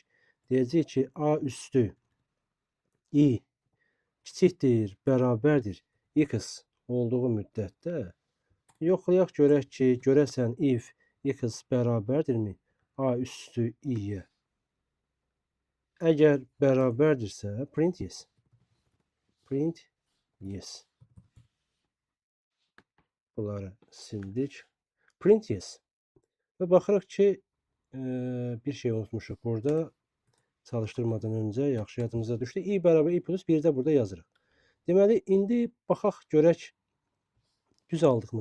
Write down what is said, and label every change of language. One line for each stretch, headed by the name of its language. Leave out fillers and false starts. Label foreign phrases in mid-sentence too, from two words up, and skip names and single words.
Azerbaijani: Deyəcəyik ki, a üstü i kiçikdir, bərabərdir x olduğu müddətdə yoxlayaq görək ki, görəsən
English: if x
Azerbaijani: bərabərdirmi a üstü i-yə? Əgər bərabərdirsə,
English: print yes. Print yes.
Azerbaijani: Bunları sildik.
English: Print yes.
Azerbaijani: Ve baxırıq ki, bir şey unutmuşuq burada. Çalışdırmadan öncə yaxşı yadımıza düşdü. I bərabər I plus 1 də burada yazırıq. Deməli, indi baxaq görək düz aldıqmı?